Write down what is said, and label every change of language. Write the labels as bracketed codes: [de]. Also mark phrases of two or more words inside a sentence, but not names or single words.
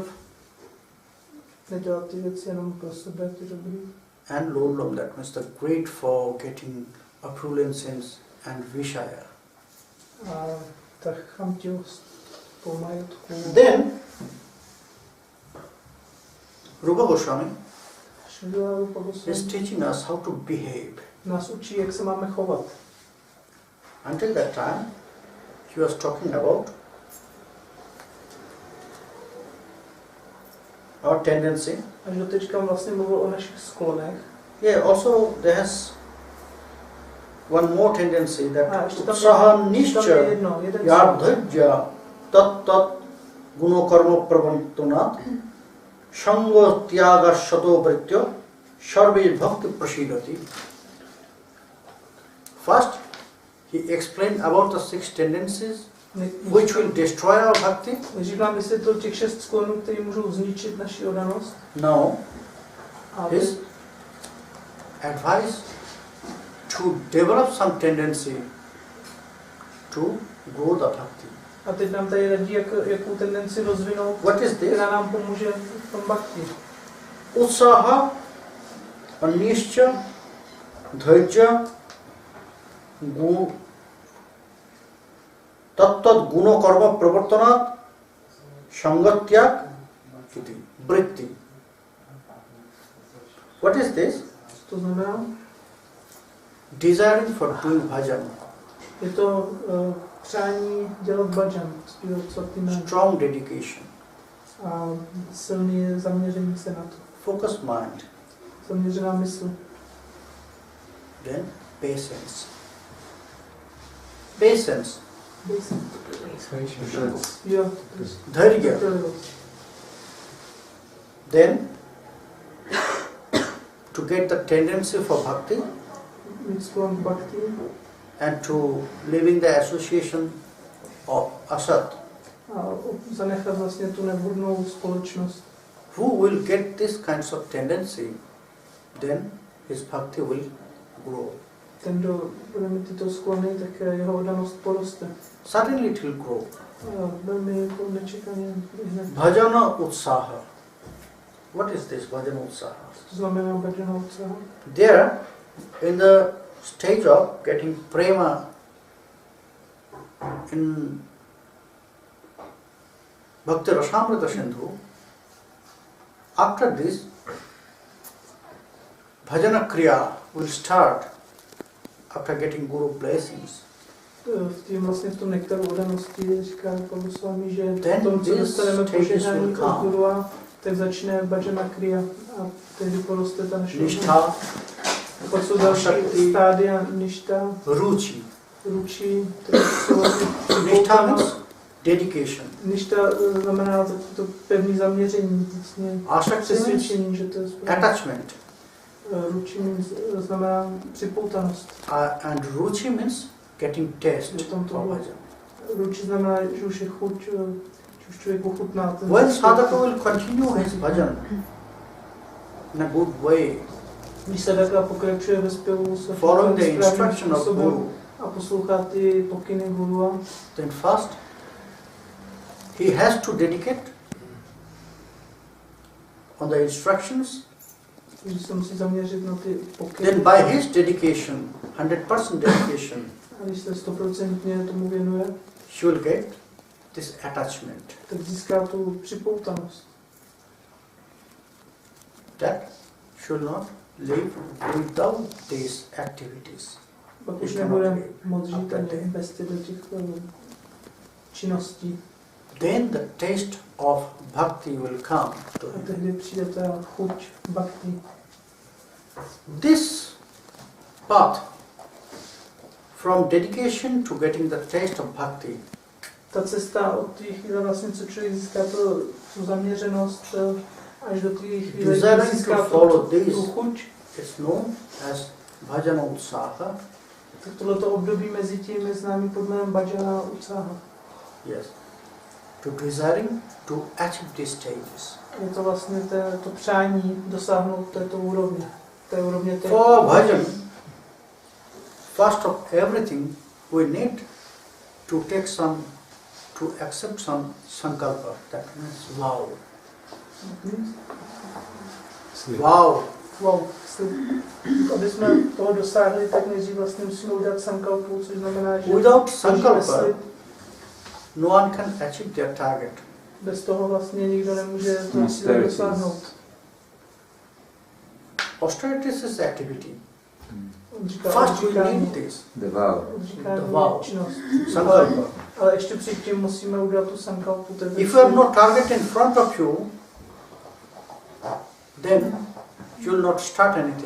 [cs] Nedělat ty věci jenom pro sebe, ty dobrý. [en] and lolom, that means the greed for getting opulence and vishaya. [cs] A ta chamtivost po majetku. [en] Then Rupa Goswami Srila Rupa Goswami is teaching us how to behave. [cs] nás učí, jak se máme chovat. [en] Until that time, he was talking about our tendency. [cs] Až do teďka vlastně mluvil o našich sklonech. [en] Yeah, also there's one more tendency [cs] A [en] that [cs] ještě tam utsaha je nishcha jeden [sa] yardhajya tat tat gunokarma pravantunat shango tyaga shato vritya sharve bhakti prasidati. [en] First, he explained about the 6 tendencies which will destroy our bhakti. [cs] Nejdřív nám vysvětlil těch 6 sklonů, které můžou zničit naši oddanost. [en] Now, [cs] A [en] his advice to develop some tendency to grow the bhakti. [cs] a teď nám tady radí, jakou tendenci rozvinout, [en] What is this? [cs] která nám pomůže v tom bhakti. [sa] Utsaha, anishcha, dhairya, tat guno karma pravartanat, sangatyak, vritti. [en] What is this? [cs] To znamená, [en] Desiring for doing bhajan, [cs] je to přání dělat bhajan, zpívat svatý jméno. [en] strong dedication, [cs] A silný zaměření se na to. [en] focused mind, [cs] Zaměřená mysl. [en] then patience. Patience, [cs] Jo, dhairya, trpělivost. [en] then to get the tendency for bhakti [cs] Mít sklon k bhakti [en] and to living the association of asat. [cs] a zanechat vlastně tu nevhodnou společnost. [en] Who will get this kinds of tendency, then his bhakti will grow. [cs] Ten, kdo bude mít tyto sklony, tak jeho oddanost poroste. [en] Suddenly it will grow. [cs] Velmi jako nečekaně hned. [sa] Bhajana utsaha. [en] What is this [sa] bhajana utsaha? [cs] To znamená [sa] bhajana utsaha. [en] There, in the stage of getting prema in Bhakti Rasamrita Sindhu, after this, [sa] bhajana kriya [en] will start after getting Guru blessings. [cs] Vlastně v tom nektaru oddanosti říká Goswami, že [en] Then [cs] v tom, co [en] these [cs] dostaneme [en] stages [cs] požehnání [en] will [cs] od [en] come. [cs] Gurua, tak začne [sa] bhajana kriya [cs] a tehdy poroste ta naše Nishtha, Pak jsou další Shakti, stádia ništa, ruchi. ruči, které jsou [en] Nishtha means dedication. [cs] ništa znamená to pevné zaměření, vlastně [en] Ashakti means [cs] přesvědčení, že to je správně. [en] attachment. [cs] Ruči znamená připoutanost. [en] And ruchi means getting taste [cs] Že tam to [en] for [cs] bylo. [en] bhajan. [cs] Ruči znamená, že už je chuť, že už člověk ochutná ten [en] When sadhaka will continue his bhajan in a good way, [cs] Když sadhaka pokračuje ve zpěvu, [en] following the instruction of Guru, [cs] a poslouchá ty pokyny gurua, [en] then first he has to dedicate on the instructions. [cs] takže se musí zaměřit na ty pokyny. [en] Then by his dedication, 100% dedication, [cs] A když se 100% tomu věnuje, [en] he will get this attachment. [cs] tak získá tu připoutanost. [en] That should not live without these activities. [cs] Pak už nebude moc žít ani bez těch činností. [en] Then the taste of bhakti will come to [cs] A [en] him. [cs] tehdy přijde ta chuť bhakti. [en] This path from dedication to getting the taste of bhakti [cs] Ta cesta od té chvíle vlastně, co člověk získá tu zaměřenost, až do té chvíle, [en] Desiring [cs] kdy získá [en] to follow [cs] tu [en] this [cs] chuť, [en] is known as [sa] bhajana utsaha. [cs] tak tohleto období mezi tím je známý pod jménem [sa] bhajana utsaha. [en] Yes. To desiring to achieve these stages. [cs] Je to vlastně to přání dosáhnout této úrovně. Té úrovně té [en] For bhajan, first of everything, we need to accept some sankalpa. That means vow. Vow. [cs] Wow, aby jsme toho dosáhli, tak nejdřív vlastně musíme udělat sankalpu, což znamená, že [en] Without [cs] složíme [en] sankalpa, [cs] slib. [en] no one can achieve their target. [cs] Bez toho vlastně nikdo nemůže to cíle dosáhnout. [en] Austerities is activity. [cs] On říká [en] First we [cs] odříkání, [en] need this. The vow. [cs] odříkání [en] The vow. [cs] činnost. [en] Sankalpa. [cs] Ale ještě předtím musíme udělat tu sankalpu. [en] If you have no target in front of you, then you will not start anything.